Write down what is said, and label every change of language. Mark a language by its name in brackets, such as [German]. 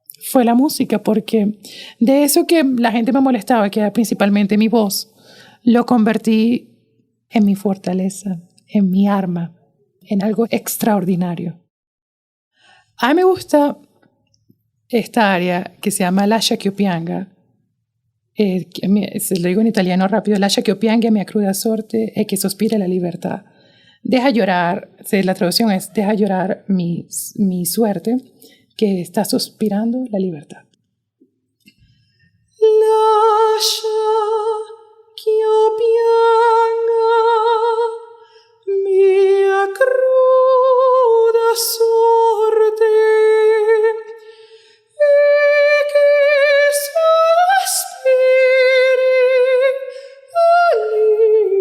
[Spanish] Fue la música, porque de eso que la gente me molestaba, que era principalmente mi voz, lo convertí en mi fortaleza, en mi arma, en algo extraordinario. A mí me gusta esta área que se llama Lascia che pianga. Se lo digo en italiano rápido: [Italian] Lascia che pianga mia cruda sorte e che sospira la libertad. [Spanish] Deja llorar, la traducción es: deja llorar mi suerte, que está suspirando la libertad. [Italian] Lascia che pianga mia cruda sorte e che sospiri la libertad.